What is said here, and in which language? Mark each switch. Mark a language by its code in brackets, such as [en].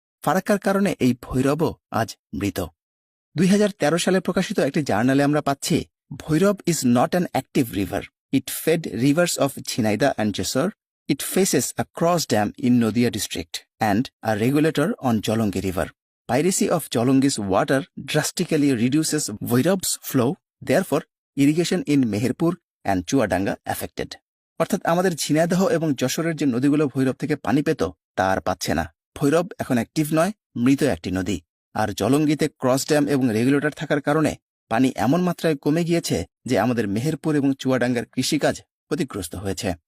[bn] ফারাক্কার কারণে এই ভৈরবও আজ মৃত। 2013 সালে প্রকাশিত একটি জার্নালে আমরা পাচ্ছি, [en] Bhairab is not an active river. It fed rivers of Jhenaidah and Jessore. It faces a cross dam in Nadia district and a regulator on Jalangi river. Piracy of Jolongi's water drastically reduces Bhoirob's flow, therefore irrigation in Meherpur and Chuadanga affected. [bn] অর্থাৎ আমাদের ঝিনাইদহ এবং যশোরের যে নদীগুলো ভৈরব থেকে পানি পেত তা আর পাচ্ছে না। ভৈরব এখন অ্যাক্টিভ নয়, মৃত একটি নদী। আর জলঙ্গিতে ক্রস ড্যাম এবং রেগুলেটর থাকার কারণে পানি এমন মাত্রায় কমে গিয়েছে যে আমাদের মেহেরপুর এবং চুয়াডাঙ্গার কৃষিকাজ ক্ষতিগ্রস্ত হয়েছে।